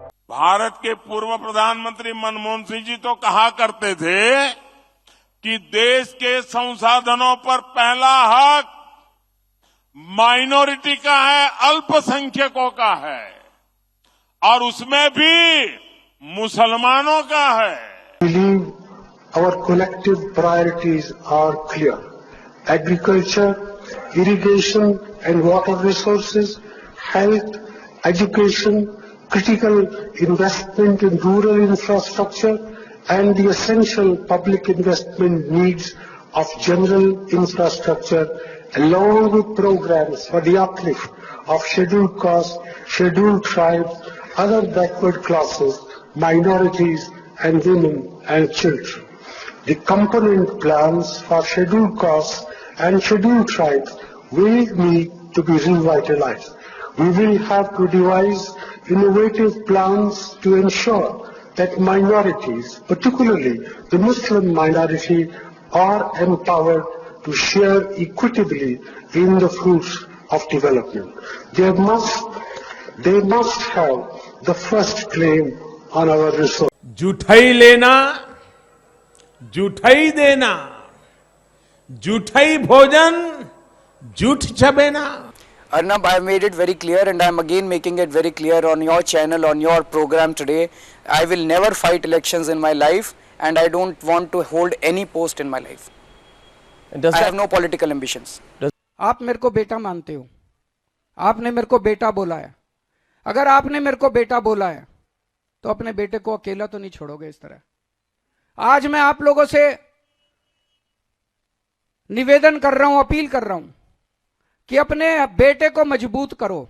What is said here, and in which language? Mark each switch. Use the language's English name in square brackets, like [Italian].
[Hindi] भारत के पूर्व प्रधानमंत्री मनमोहन सिंह जी तो कहा करते थे कि देश के संसाधनों पर पहला हक माइनॉरिटी का है, अल्पसंख्यकों का है, और उसमें भी मुसलमानों का है। [English] believe our collective priorities are clear. Agriculture, irrigation and water resources, health, education, critical investment in rural infrastructure and the essential public investment needs of general infrastructure, along with programs for the uplift of scheduled castes, scheduled tribes, other backward classes, minorities and women and children. The component plans for scheduled castes and scheduled tribes will need to be revitalized. We will have to devise innovative plans to ensure that minorities, particularly the Muslim minority, are empowered to share equitably in the fruits of development. They must have the first claim on our resources. [Hindi] जुठाई लेना, जुठाई देना, जुठाई भोजन, जूठ चबेना। [English] Arnab, I have made it very clear and I am again making it very clear on your channel, on your program today. I will never fight elections in my life and I don't want to hold any post in my life. I have no political ambitions. [Hindi] आप मेरे को बेटा मानते हो, आपने मेरे को बेटा बोला है। अगर आपने मेरे को बेटा बोला है तो अपने बेटे को अकेला तो नहीं छोड़ोगे इस तरह। आज मैं आप लोगों से निवेदन कर रहा हूं, अपील कर रहा हूं कि अपने बेटे को मजबूत करो।